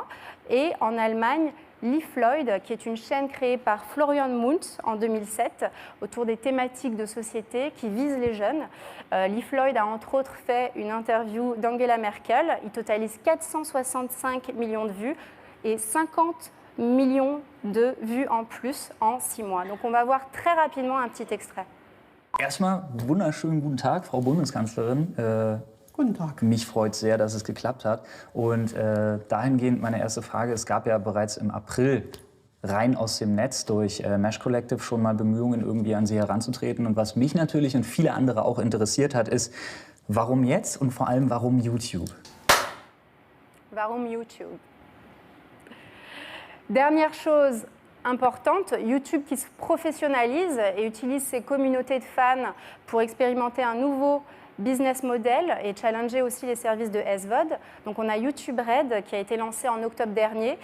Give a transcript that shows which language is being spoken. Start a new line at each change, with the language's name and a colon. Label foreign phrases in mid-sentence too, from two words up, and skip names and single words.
French: Et en Allemagne, Lee Floyd, qui est une chaîne créée par Florian Munz en 2007 autour des thématiques de société qui visent les jeunes. Lee Floyd a entre autres fait une interview d'Angela Merkel. Il totalise 465 millions de vues et 50 millions de vues en plus en 6 mois. Donc on va voir très rapidement un petit extrait.
German: Erstmal wunderschönen guten Tag, Frau Bundeskanzlerin. Guten Tag. Mich freut sehr, dass es geklappt hat. Und dahingehend meine erste Frage, es gab ja bereits im April rein aus dem Netz durch Mesh Collective schon mal Bemühungen, irgendwie an Sie heranzutreten. Und was mich natürlich und viele andere auch interessiert hat, ist, warum jetzt und vor allem warum YouTube? Warum YouTube?
French: Dernière chose importante, YouTube qui se professionnalise et utilise ses communautés de fans pour expérimenter un nouveau
English: business model
French: et challenger aussi les services de SVOD. Donc on a YouTube Red qui a été lancé en octobre dernier.